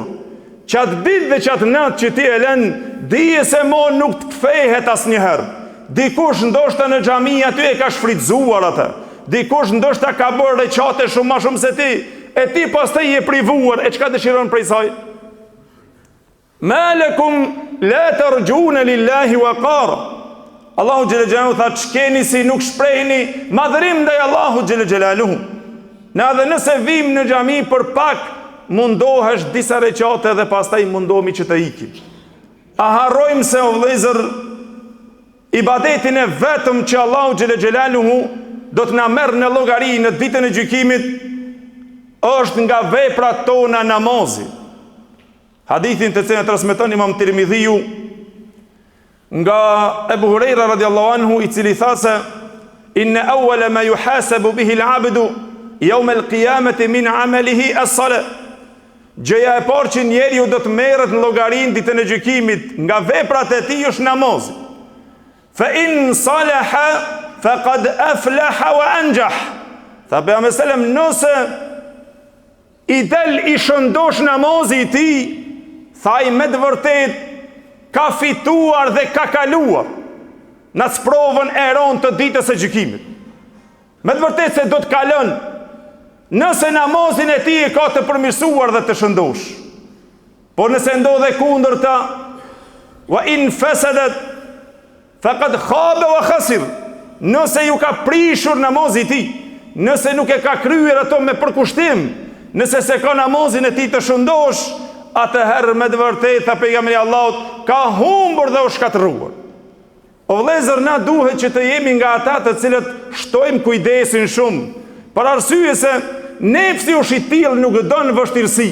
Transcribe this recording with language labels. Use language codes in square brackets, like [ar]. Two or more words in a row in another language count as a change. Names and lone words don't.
[sq] Qatë ditë dhe qatë natë që ti e lën, dije se mo nuk të kthehet asnjëherë. Dikush ndoshta në xhami aty e ka shfrytzuar atë. Dikush ndoshta ka bërë recate shumë më shumë se ti, e ti pastaj je privuar, e çka dëshiron prej saj? [ar] ما لكم لا ترجون لله وقارا. [sq] Allahu [ar] جل جلاله [sq] tha, ç'keni si nuk shprehni madhërim ndaj Allahu [ar] جل جلاله. [sq] Na dhe nëse vim në xhami për pak, mundohesh disa recate dhe pastaj mundohemi që të ikim. A harrojmë se o vëllezër, ibadetin e vetëm që Allahu [ar] جل جلاله [sq] do të na merr në llogari në ditën e gjykimit është nga veprat tona namazi. Hadithin të cilin e transmeton Imam Tirmidhiu nga Ebu Hurajra [ar] رضي الله عنه, [sq] i cili tha se: [ar] "إن أول ما يحاسب به العبد يوم القيامة من عمله الصلاة." [sq] Gjëja e parë që njeriu do të merret në llogarinë ditën e gjykimit nga veprat e tij është namazi. [ar] فإن صلحت فقد أفلح وأنجح. [sq] Tha pejgamberi sallam, nëse i del i shëndosh namazi i tij, thaj me të vërtet ka fituar dhe ka kaluar në sprovën e rëndë të ditës së gjykimit. Me të vërtet se do të kalon nëse namazin e tij e ka të përmirësuar dhe të shëndosh. Por nëse ndodhe kundërta, [ar] وإن فسدت فقد خاب وخسر, [sq] nëse ju ka prishur namazi i tij, nëse nuk e ka kryer ato me përkushtim, nëse se ka namazin e tij të shëndosh, atëherë me të vërtetë tha pejgamberi Allahut, ka humbur dhe u shkatërruar. O vëllezër, na duhet që të jemi nga ata të cilët shtojmë kujdesin shumë, për arsye se nefsi është i tillë nuk don vështirësi.